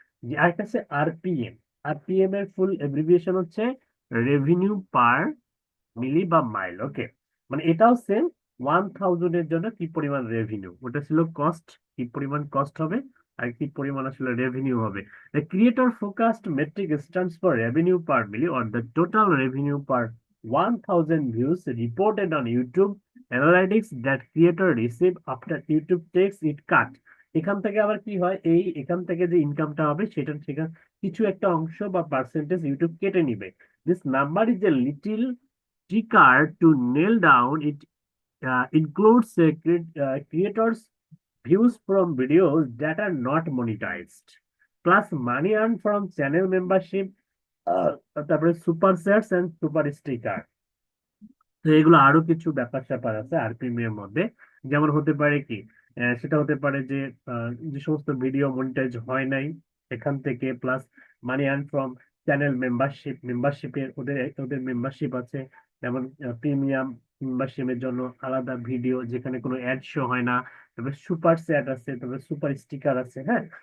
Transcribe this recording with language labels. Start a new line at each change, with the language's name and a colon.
Bangla: যে আরেকটা হচ্ছে আরপিএম। আরপিএম এর ফুল এব্রিভিয়েশন হচ্ছে রেভিনিউ পার মিলি বা মাইল, ওকে। মানে এটাও সেম, 1000 এর জন্য কি পরিমাণ রেভিনিউ, ওটা ছিল কস্ট, কি পরিমাণ কস্ট হবে, আর কি পরিমাণ আসলে রেভিনিউ হবে।
English: The creator focused metric stands for revenue per million or the total revenue per 1000 views reported on YouTube analytics that creator receive after YouTube takes it cut।
Bangla: এখান থেকে আবার কি হয়, এখান থেকে যে ইনকামটা হবে সেটা থেকে কিছু একটা অংশ বা পার্সেন্টেজ ইউটিউব কেটে নিবে।
English: This number is a little trickier to nail down. It includes creators' views from videos that are not monetized, plus money earned from channel membership, তারপরে super chats and super sticker.
Bangla: তো এগুলো আরো কিছু ব্যাপার স্যাপার আছে আরপিএম এর মধ্যে। যেমন হতে পারে কি, সেটা হতে পারে যে যে সমস্ত ভিডিও মনিটাইজ হয় নাই এখান থেকে,
English: plus money earn from channel
Bangla: মেম্বারশিপের, ওদের ওদের মেম্বারশিপ আছে। যেমন প্রিমিয়াম মেম্বারশিপের জন্য আলাদা ভিডিও যেখানে কোনো অ্যাড শো হয় না, তারপরে সুপার চ্যাট আছে, তারপরে সুপার স্টিকার আছে, হ্যাঁ।